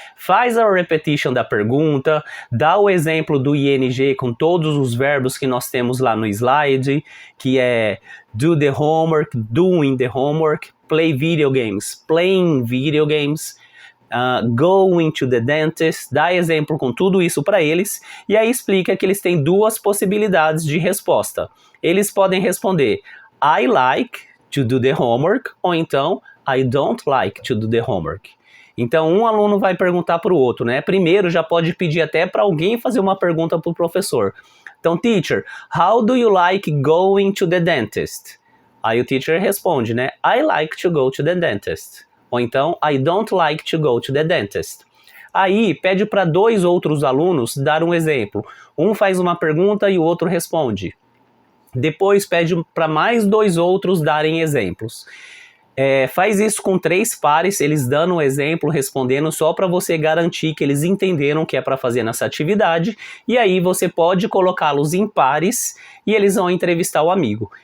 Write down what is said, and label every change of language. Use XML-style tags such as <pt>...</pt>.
<pt>Faz a repetition da pergunta, dá o exemplo do ING com todos os verbos que nós temos lá no slide, que é</pt> <en>do the homework, doing the homework, play video games, playing video games, going to the dentist,</en> <pt>dá exemplo com tudo isso para eles, e aí explica que eles têm duas possibilidades de resposta. Eles podem responder</pt> <en>I like to do the homework,</en> <pt>ou então</pt> <en>I don't like to do the homework.</en> <pt>Então, um aluno vai perguntar para o outro, né? Primeiro, já pode pedir até para alguém fazer uma pergunta para o professor. Então,</pt> <en>teacher, how do you like going to the dentist?</en> <pt>Aí o teacher responde, né?</pt> <en>I like to go to the dentist. Ou então, I don't like to go to the dentist.</en> <pt>Aí, pede para dois outros alunos dar um exemplo. Um faz uma pergunta e o outro responde. Depois, pede para mais dois outros darem exemplos. Faz isso com 3 pares, eles dando um exemplo, respondendo, só para você garantir que eles entenderam o que é para fazer nessa atividade, e aí você pode colocá-los em pares e eles vão entrevistar o amigo.</pt>